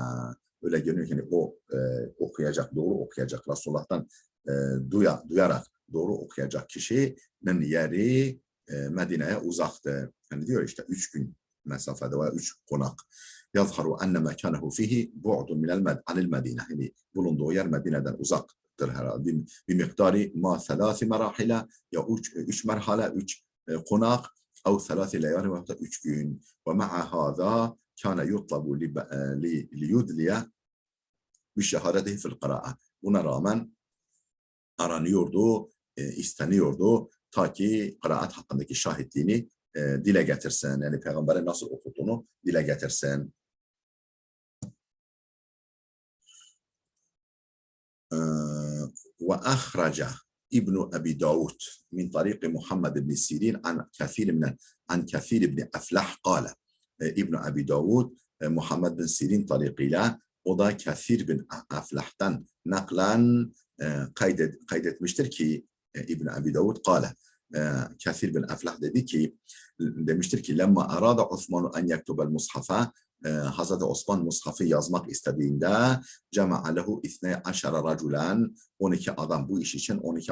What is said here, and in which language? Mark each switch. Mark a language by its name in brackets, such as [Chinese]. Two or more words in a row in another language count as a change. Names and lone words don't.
[Turkish] Öyle görünüyor ki yani o doğru okuyacak Resulullah'tan duyarak doğru okuyacak kişinin yeri Medine'ye uzaktı. Yani diyor işte 3 gün mesafede veya 3 konak. [Arabic] يظهر أن مكانه فيه بعد من عن المدينة. [Turkish] Yani bulunduğu yer Medine'den uzaktır herhalde. Bir miktarı [Arabic] ما 3 مراحل [Turkish] ya 3 merhale 3 konak [Arabic] أو 3 ليالي [Turkish] ve 3 gün. [Arabic] ومع هذا كان يطلب ليدلي بشهادته في القراءة. [Turkish] Buna rağmen aranıyordu, isteniyordu ta ki kıraat hakkındaki şahitliğini dile getirsin. Yani peygamberin nasıl okuttuğunu dile getirsin. [Arabic] وأخرج ابن أبي داود من طريق محمد بن سيرين عن كثير بن أفلح قال ابن أبي داود محمد بن سيرين [Turkish] طريقıyla o da Kathir bin Aflah'tan naklen kaydetmiştir ki İbn Abi Davud kâle Kathir bin Aflah demiştir ki [Arabic] لما أراد عثمان أن يكتب المصحف [Turkish] Hazreti Osman mushafı yazmak istediğinde [Arabic] جمع له 12 رجلا [Turkish] 12 adam bu iş için 12